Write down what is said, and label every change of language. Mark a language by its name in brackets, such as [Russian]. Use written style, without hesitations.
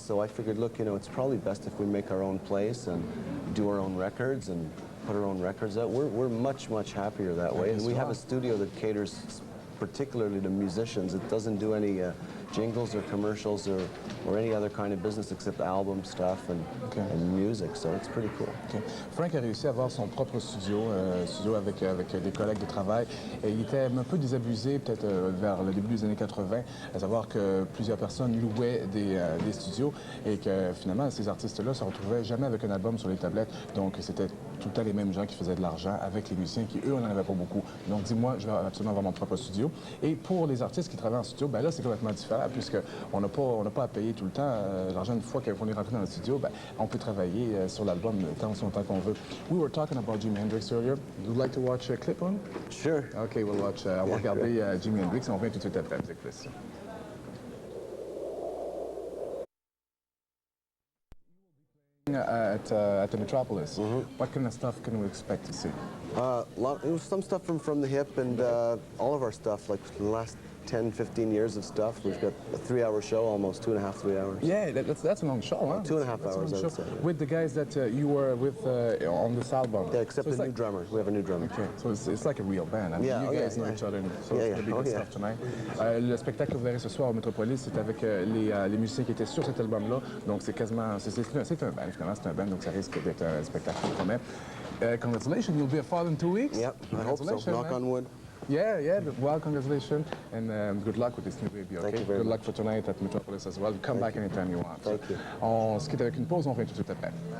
[English] So I figured, look, you know, it's probably best if we make our own place and do our own records and put our own records out. We're much, much happier that way. And we have a studio that caters particularly to musicians. It doesn't do any jingles or commercials or any other kind of business except album stuff and music, so it's pretty cool. Okay. [French] Frank a réussi à avoir son propre studio, avec des collègues de travail. Et il était un peu désabusé peut-être vers le début des années 80, à savoir que plusieurs personnes louaient des studios et que finalement ces artistes-là ne se retrouvaient jamais avec un album sur les tablettes. Donc c'était tout le temps les mêmes gens qui faisaient de l'argent avec les musiciens qui, eux, n'en avaient pas beaucoup. Donc dis-moi, je vais absolument avoir mon propre studio. Et pour les artistes qui travaillent en studio, ben là c'est complètement différent puisqu'on n'a pas à payer tout le temps l'argent. Une fois qu'on est rentré dans le studio, ben, on peut travailler sur l'album tant qu'on veut. [English] We were talking about Jimi Hendrix earlier. Would you like to watch a clip on? Sure. Okay, we'll watch. [French] On va regarder Jimi Hendrix et on revient tout de suite après avec Chris. [English] At the Metropolis. What kind of stuff can we expect to see? Some stuff from the hip and all of our stuff, like the last 10, 15 years of stuff. We've got a 3-hour show, almost 2.5, 3 hours. Yeah, that's a long show, huh? 2.5 hours, I would say. Yeah. With the guys that you were with on this album. Yeah, except the new drummer. We have a new drummer. Okay, so it's like a real band. I mean, you guys know each other, so it's going to be good stuff tonight. [French] Le spectacle que vous verrez ce soir au Metropolis, c'est avec les musiciens qui étaient sur cet album-là. Donc c'est quasiment, c'est un band, finalement, c'est un band, donc ça risque d'être un spectacle qui promet. [English] Congratulations, you'll be a father in 2 weeks. Yep, I hope so. Knock on wood. Yeah, well, congratulations, and good luck with this new baby, okay? Thank you very good much. luck for tonight at Metropolis as well. Come back anytime you want. Thank you. [French] On se quitte avec une pause, on revient tout de suite après.